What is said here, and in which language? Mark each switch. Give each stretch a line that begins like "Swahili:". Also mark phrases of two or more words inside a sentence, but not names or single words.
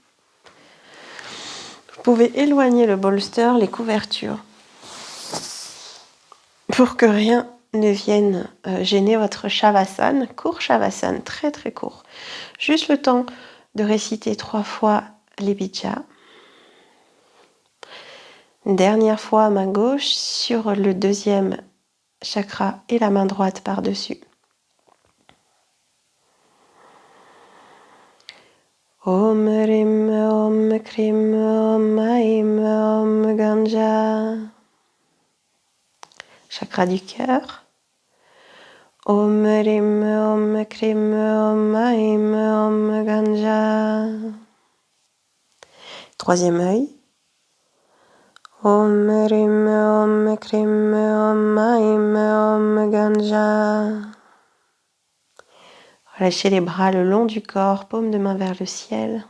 French: Vous pouvez éloigner le bolster, les couvertures, pour que rien ne vienne gêner votre Shavasana. Court Shavasana, très très court. Juste le temps de réciter 3 fois les Bijas. Une dernière fois à main gauche sur le deuxième chakra et la main droite par-dessus.
Sanskrit: Om Rim Om Krim Om Aim Om Ganja.
French: chakra du cœur.
Sanskrit: Om Rim Om Krim Om Aim Om Ganja.
French: Troisième œil.
Sanskrit: Om Rim Om Krim Om Aim Om Ganja.
French: Relâchez les bras le long du corps, paume de main vers le ciel.